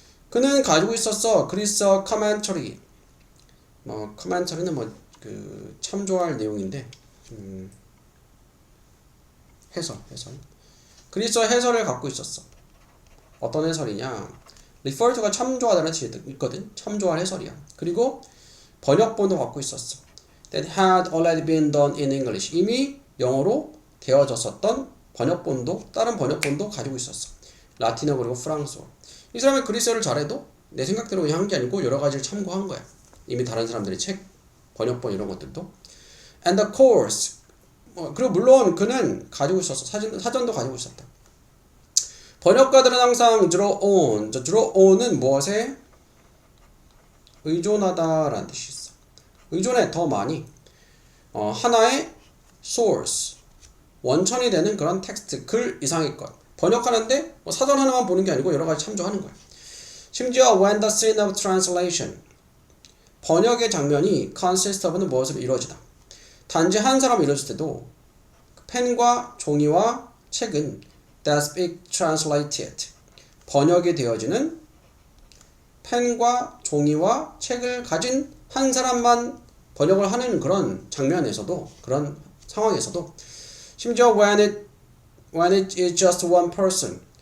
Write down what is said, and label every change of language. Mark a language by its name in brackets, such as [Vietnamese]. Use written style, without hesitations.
[Korean] 그는 가지고 있었어 그리스어 커멘터리. 뭐 커멘터리는 뭐 그 참조할 내용인데 해설. 그리스어 해설을 갖고 있었어. 어떤 해설이냐? refer to가 참조하다는 뜻이 있거든. 참조할 해설이야. 그리고 번역본도 갖고 있었어. [English] That had already been done in English. [Korean] 이미 영어로 되어졌었던 번역본도 다른 번역본도 가지고 있었어. 라틴어 그리고 프랑스어. 이 사람이 그리스어를 잘해도 내 생각대로 그냥 한 게 아니고 여러 가지를 참고한 거야. 이미 다른 사람들의 책, 번역본 이런 것들도. [English] And the course. [Korean] 그리고 물론 그는 가지고 있었어. 사전도 가지고 있었다. 번역가들은 항상 [English] draw on. [Korean] draw on은 무엇에 의존하다라는 뜻이 있어. 의존해 더 많이. 하나의 source. 원천이 되는 그런 텍스트, 글 이상의 것. 번역하는데 뭐 사전 하나만 보는 게 아니고 여러 가지 참조하는 거야. [English] 심지어 when the scene of translation. [Korean] 번역의 장면이 consist of는 무엇으로 이루어지다. 단지 한 사람이 이루어질 때도 펜과 종이와 책은 [English] that's being translated. [Korean] 번역이 되어지는 펜과 종이와 책을 가진 한 사람만 번역을 하는 그런 장면에서도 그런 상황에서도 심지어 [English] when it is just one person.